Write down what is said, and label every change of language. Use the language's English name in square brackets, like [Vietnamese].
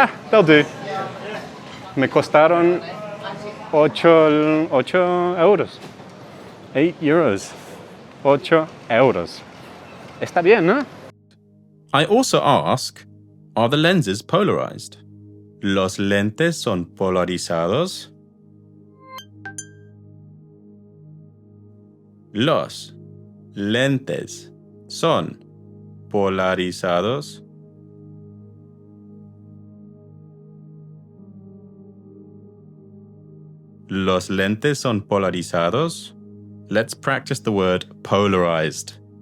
[English] They'll do. [Spanish] Me costaron 8 euros. 8 euros. 8 euros. Está bien, ¿no? [English] I also ask, are the lenses polarized? [Spanish] ¿Los lentes son polarizados? Los lentes son polarizados. Los lentes son polarizados. [English] Let's practice the word polarized.